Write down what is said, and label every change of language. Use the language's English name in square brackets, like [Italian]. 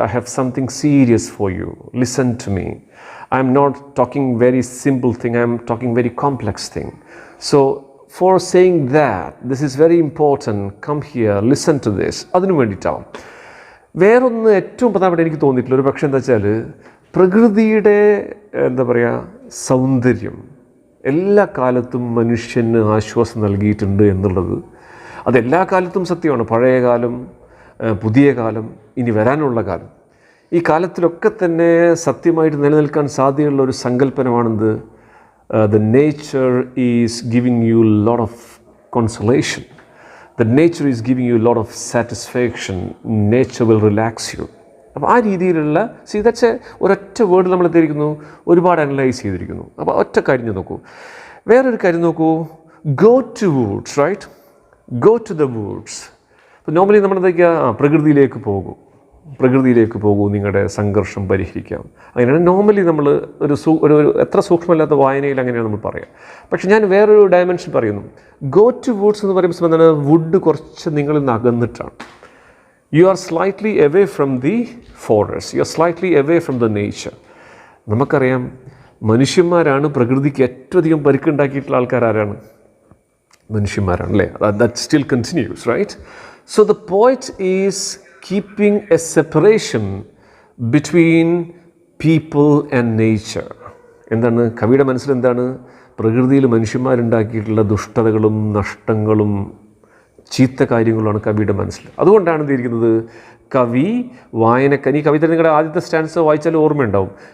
[English] I have something serious for you. Listen to me. I'm not talking very simple thing. I'm talking very complex thing. So for saying that, this is very important. Come here, listen to this. [Malayalam] അതിനു വേണ്ടിയിട്ടാവും. വേറൊന്ന് ഏറ്റവും പ്രധാനപ്പെട്ട എനിക്ക് തോന്നിയിട്ടുള്ള ഒരു പക്ഷേ എന്താ വെച്ചാൽ, പ്രകൃതിയുടെ എന്താ പറയുക സൗന്ദര്യം എല്ലാ കാലത്തും മനുഷ്യന് ആശ്വാസം നൽകിയിട്ടുണ്ട് എന്നുള്ളത് അതെല്ലാ കാലത്തും സത്യമാണ്. പഴയ കാലം, പുതിയ കാലം, ഇനി വരാനുള്ള കാലം, ഈ കാലത്തിലൊക്കെ തന്നെ സത്യമായിട്ട് നിലനിൽക്കാൻ സാധ്യതയുള്ള ഒരു സങ്കല്പനമാണെന്ത്, [English] the nature is giving you a lot of consolation. The nature is giving you a lot of satisfaction. Nature will relax you. [Malayalam] അപ്പോൾ ആ രീതിയിലുള്ള ദാറ്റ്സ് ഒരൊറ്റ വേർഡ് നമ്മൾ എത്തിയിരിക്കുന്നു, ഒരുപാട് അനലൈസ് ചെയ്തിരിക്കുന്നു. അപ്പോൾ ഒറ്റ കാര്യം നോക്കൂ. വേറൊരു കാര്യം നോക്കൂ, [English] Go to woods, right? Go to the woods. [Malayalam] അപ്പോൾ നോർമലി നമ്മളെന്തൊക്കെയാ, പ്രകൃതിയിലേക്ക് പോകൂ, നിങ്ങളുടെ സംഘർഷം പരിഹരിക്കാം. അങ്ങനെയാണ് നോർമലി നമ്മൾ ഒരു എത്ര സൂക്ഷ്മമില്ലാത്ത വായനയിൽ അങ്ങനെയാണ് നമ്മൾ പറയുക. പക്ഷെ ഞാൻ വേറൊരു ഡയമെൻഷൻ പറയുന്നു. [English] go to woods [Malayalam] എന്ന് പറയുമ്പോൾ എന്താണ്, വുഡ് കുറച്ച് നിങ്ങളിൽ നിന്ന് അകന്നിട്ടാണ്. [English] You are slightly away from the forest. You are slightly away from the nature. [Malayalam] നമുക്കറിയാം, മനുഷ്യന്മാരാണ് പ്രകൃതിക്ക് ഏറ്റവും അധികം പരിക്കുണ്ടാക്കിയിട്ടുള്ള ആൾക്കാർ. ആരാണ്? മനുഷ്യന്മാരാണ്, അല്ലേ? [English] That still continues, right? So the poet is keeping a separation between people and nature. [Malayalam] എന്താണ് കവിയുടെ മനസ്സിൽ എന്താണ്? പ്രകൃതിയിൽ മനുഷ്യന്മാരുണ്ടാക്കിയിട്ടുള്ള ദുഷ്ടതകളും നഷ്ടങ്ങളും ചീത്ത കാര്യങ്ങളാണ് കവിയുടെ മനസ്സിൽ. അതുകൊണ്ടാണ് എന്തിരിക്കുന്നത്, കവി വായനക്കാരൻ, ഈ കവിത നിങ്ങളുടെ ആദ്യത്തെ സ്റ്റാൻസ് വായിച്ചാൽ ഓർമ്മയുണ്ടാവും.